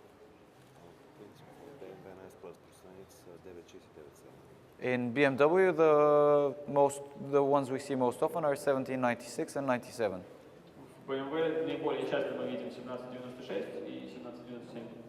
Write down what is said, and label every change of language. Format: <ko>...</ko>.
<bg>BMW най-разпространените са 9697.</bg> <en>In BMW, the ones we see most often are 1796 and 97.</en> <ru>В BMW наиболее часто мы видим 1796 и 1797.</ru>